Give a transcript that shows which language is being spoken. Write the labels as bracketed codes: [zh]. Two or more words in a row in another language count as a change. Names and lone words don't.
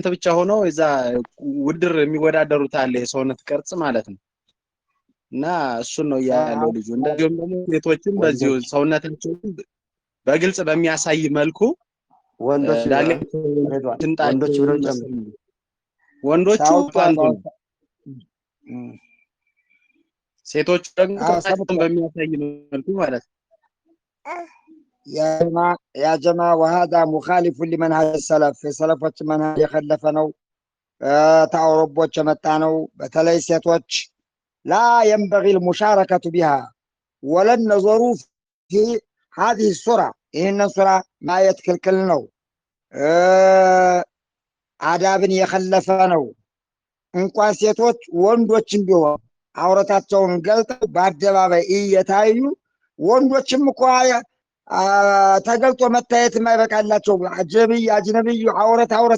[am] ብቻ ሆነው እዛ ውድድር የሚወዳደሩት አለ የሰውነት ቅርጽ ማለት ነው። እና እሱን ነው ያለው ልጁ። እንደዚሁም ደግሞ ሴቶችም በዚሁ ሰውነታቸውን በግልጽ በሚያሳይ መልኩ ወንዶቹ ሴቶች ደግሞ ቅርጻቸውን በሚያሳይ መልኩ ማለት ነው። [ar] يا جماعة وهذا مخالف لمنهج السلف. [am] السلفዎች መንሃጅ የከለፈ ነው፣ ተአውሮቦች የመጣ ነው። በተለይ ሴቶች [ar] لا ينبغي المشاركة بها ولا النظر في هذه الصورة. [am] ይህንን ሱራ ማየት ክልክል ነው፣ አዳብን የከለፈ ነው። እንኳን ሴቶች ወንዶችም ቢሆን አውረታቸውን ገልጠው በአደባባይ እየታዩ ወንዶችም እኮ ተገልጦ መታየት የማይበቃላቸው አጅነብዩ አውረት